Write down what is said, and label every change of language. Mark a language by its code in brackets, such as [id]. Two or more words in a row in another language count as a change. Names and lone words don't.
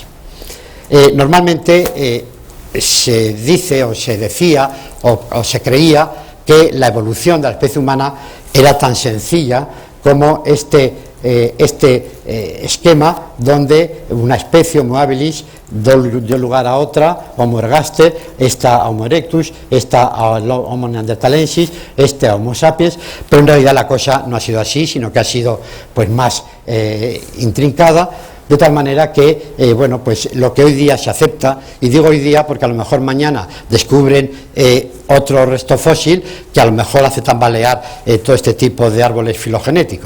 [es] Normalmente se dice o se decía o se creía que la evolución de la especie humana era tan sencilla como este esquema donde una especie Homo habilis dio lugar a otra, Homo ergaster, esta a Homo erectus, esta a Homo neanderthalensis, a Homo sapiens, pero en realidad la cosa no ha sido así, sino que ha sido pues más intrincada, de tal manera que bueno, pues lo que hoy día se acepta, y digo hoy día porque a lo mejor mañana descubren otro resto fósil que a lo mejor hace tambalear todo este tipo de árboles filogenéticos.